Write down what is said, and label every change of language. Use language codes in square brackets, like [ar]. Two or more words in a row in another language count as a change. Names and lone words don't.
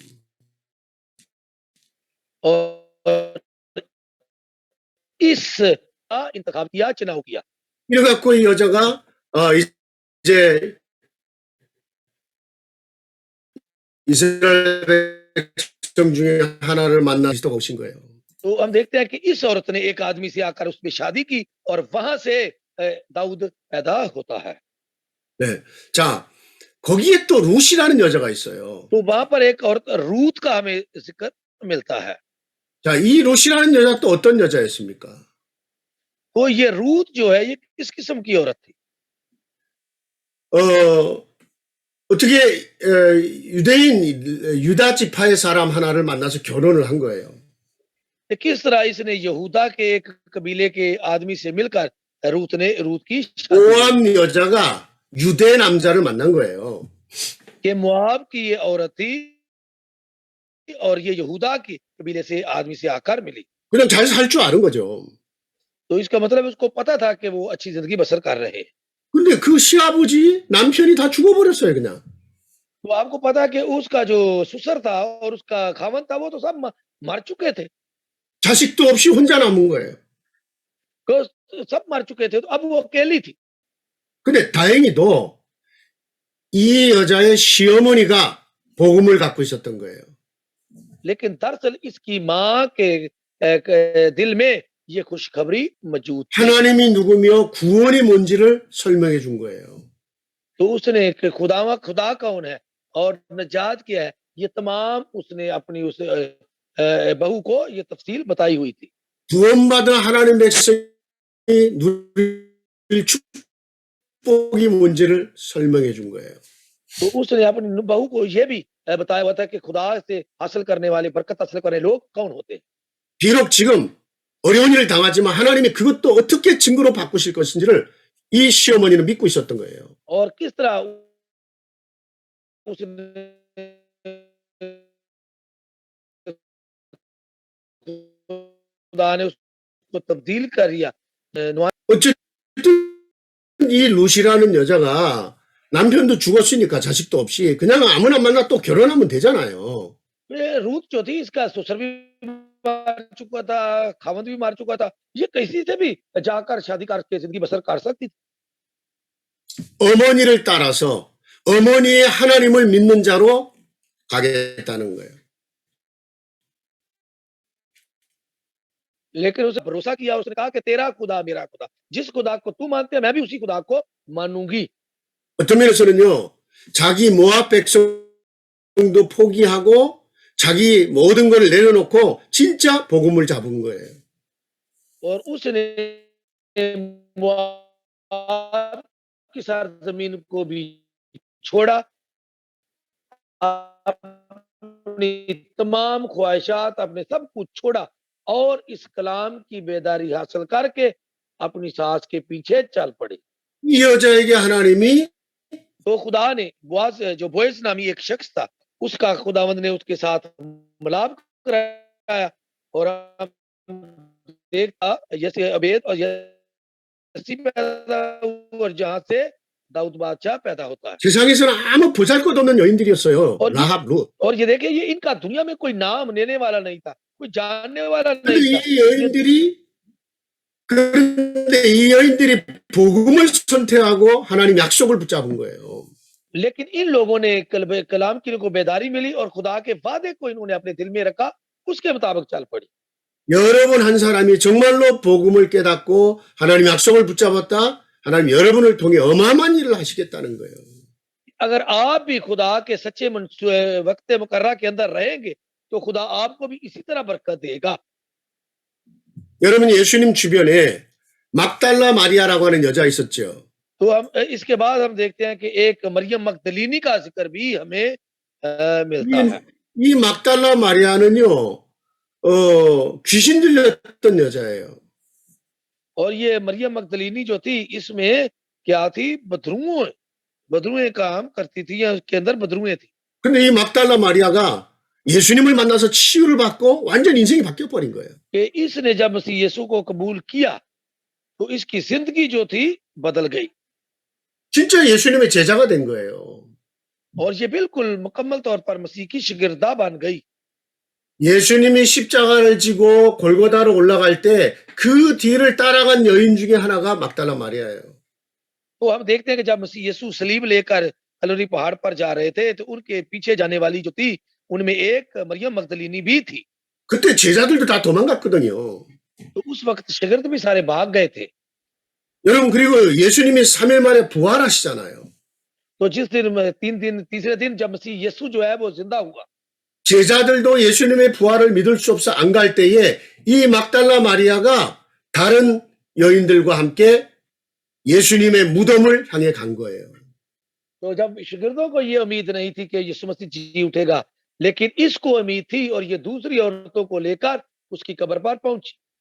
[ur] اور اس انتخاب کیا، چناؤ کیا. [ko] 이래갖고 이 여자가 이제 이스라엘 백성 중에 하나를 만나 그리스도가 오신 거예요. [ur] تو ہم دیکھتے ہیں کہ اس عورت نے ایک آدمی سے آکر اس میں شادی کی اور وہاں سے داؤد پیدا ہوتا ہے. [ko] 네. 자, 거기에 또 룻이라는 여자가 있어요. [ur] تو وہاں پر ایک عورت روت کا ہمیں ذکر ملتا ہے. [ko] 자, 이 룻이라는 여자 또 어떤 여자였습니까? [ur] تو یہ روت جو ہے یہ کس قسم کی عورت تھی? [ko] 어떻게 유대인 유다 지파의 사람 하나를 만나서 결혼을 한 거예요. [ur] کہ کس طرح اس نے یہودا کے ایک قبیلے کے آدمی سے مل کر روت کی شادی کی. [ko] 모압 여자가 유대 남자를 만난 거예요. [ur] کہ موآب کی یہ عورت تھی اور یہ یہودا کی قبیلے سے آدمی سے آکر ملی. [ko] 그냥 잘 살 줄 아는 거죠. [ur] تو اس کا مطلب اس کو پتا تھا کہ وہ اچھی زندگی بسر کر رہے ہیں. [ko] 근데 그 시아버지 남편이 다 죽어버렸어요 그냥. [ur] تو آپ کو پتا ہے کہ اس کا جو سسر تھا اور اس کا خامن تھا وہ تو سب مر چکے تھے. [ko] 자식도 없이 혼자 남은 거예요. [ur] تو سب مر چکے تھے، تو اب وہ اکیلی تھی. [ko] 근데 다행히도 이 여자의 시어머니가 복음을 갖고 있었던 거예요. [ur] لیکن دراصل اس کی ماں کے دل میں یہ خوشخبری موجود تھی. [ko] 하나님이 누구며 구원이 뭔지를 설명해 준 거예요. [ur] تو اس نے خدا کون ہے اور نجات کیا ہے، یہ تمام اس نے اپنی اس بہو کو یہ تفصیل بتائی ہوئی تھی. [ko] 구원받은 하나님 백성이 누릴 축복이 뭔지를 설명해 준 거예요. [ur] تو اس نے اپنی بہو کو یہ بھی بتایا ہوا تھا کہ خدا سے حاصل کرنے والے، برکت حاصل کرنے لوگ کون ہوتے ہیں. [ko] 비록 지금 어려운 일을 당하지만 하나님이 그것도 어떻게 증거로 바꾸실 것인지를 이 시어머니는 믿고 있었던 거예요. [ur] اور کس طرح اس نے خدا نے اس کو تبدیل کر دیا. [ko] 어쨌든 이 룻이라는 여자가 남편도 죽었으니까 자식도 없이 그냥 아무나 만나 또 결혼하면 되잖아요. [ur] یہ روتھ جو تھی اس کا سسر بھی مار چکا تھا، خاوند بھی مار چکا تھا. یہ کسی سے بھی جاکر شادی کرکے زندگی بسر کر سکتی تھی. [ko] 어머니를 따라서 어머니의 하나님을 믿는 자로 가겠다는 거예요. [ur] لیکن اس نے بھروسا کیا، اس نے کہا کہ تیرا خدا میرا خدا، جس خدا کو تو مانتے ہے میں بھی اسی خدا کو مانوں گی. [ko] 어떤 면에서는요, 자기 모압 백성도 포기하고 자기 모든 걸 내려놓고 진짜 복음을 잡은 거예요. [ur] اور اس نے موآب کی سرزمین کو بھی چھوڑا، اپنی تمام خواہشات، اپنے سب کچھ چھوڑا اور اس کلام کی بیداری حاصل کرکے اپنی ساس کے پیچھے چل پڑے. [ko] 이 여자에게 하나님이 [ur] تو خدا نے بوعز، جو بوئز نامی ایک شخص تھا، اس کا خداوند نے اس کے ساتھ ملاپ کرایا اور ہم دیکھا جیسے عبید اور یسی پیدا ہوا اور جہاں سے داؤد بادشاہ پیدا ہوتا ہے. [ko] 세상에서는 아무 보잘것없는 여인들이었어요. [ur] और [ko] 라합, 룻. [ur] اور یہ دیکھیے، یہ ان کا دنیا میں کوئی نام لینے والا نہیں تھا، کوئی جاننے والا [ko] 근데 [ur] نہیں تھا. [ko] 이 여인들이 그런데 이 여인들이 복음을 선택하고 하나님 약속을 붙잡은 거예요. [ur] لیکن ان لوگوں نے کلام کی ان کو بیداری ملی اور خدا کے وعدے کو انہوں نے اپنے دل میں رکھا، اس کے مطابق چل پڑی. [ko] 여러분 한 사람이 정말로 복음을 깨닫고 하나님 약속을 붙잡았다. 하나님 여러분을 통해 어마어마한 일을 하시겠다는 거예요. [ur] اگر آپ بھی خدا کے سچے وقت مقرا کے اندر رہیں گے تو خدا آپ کو بھی اسی طرح برکت دے گا. [ko] 여러분 예수님 주변에 막달라 마리아라고 하는 여자 있었죠. [ur] تو ہم اس کے بعد ہم دیکھتے ہیں کہ ایک مریم مگدلینی کا ذکر بھی ہمیں ملتا ہے. [ko] 이 막달라 마리아는요, 귀신 들렸던 여자예요. [ur] اور یہ مریم مگدلینی جو تھی، اس میں کیا تھی، بدروئیں کام کرتی تھی، یا اس کے اندر بدروئیں تھی. [ko] 근데 이 막달라 마리아가 예수님을 만나서 치유를 받고 완전 인생이 바뀌어 버린 거예요. [ur] کہ اس نے جب مسیح یسوع کو قبول کیا تو اس کی زندگی جو تھی بدل گئی [ko] 진짜 예수님의 제자가 된 거예요. [ur] اور یہ بالکل مکمل طور پر مسیح کی شگردہ بن گئی. [ko] 예수님이 십자가를 지고 골고다로 올라갈 때 그 뒤를 따라간 여인 중에 하나가 막달라 마리아예요. [ur] تو ہم دیکھتے ہیں کہ جب مسیح یسوع صلیب لے کر کلوری پہاڑ پر جا رہے تھے تو ان کے پیچھے جانے والی جو تھی ان میں ایک مریم مگدلینی بھی تھی. [ko] 그때 제자들도 다 도망갔거든요. [ur] تو اس وقت شگرد بھی سارے بھاگ گئے تھے. [ko] 여러분 그리고 예수님이 3일 만에 부활하시잖아요. [ur] تو جس دن تیسرے دن جب مسیح یسوع جو ہے وہ زندہ ہوا, [ko] 제자들도 예수님의 부활을 믿을 수 없어 안 갈 때에 이 막달라 마리아가 다른 여인들과 함께 예수님의 무덤을 향해 간 거예요. [ur] تو جب شگردوں کو یہ امید نہیں تھی کہ یسوع مسیح جی اٹھے گا، لیکن اس کو امید تھی اور یہ دوسری عورتوں کو لے کر اس کی قبر پر پہنچی.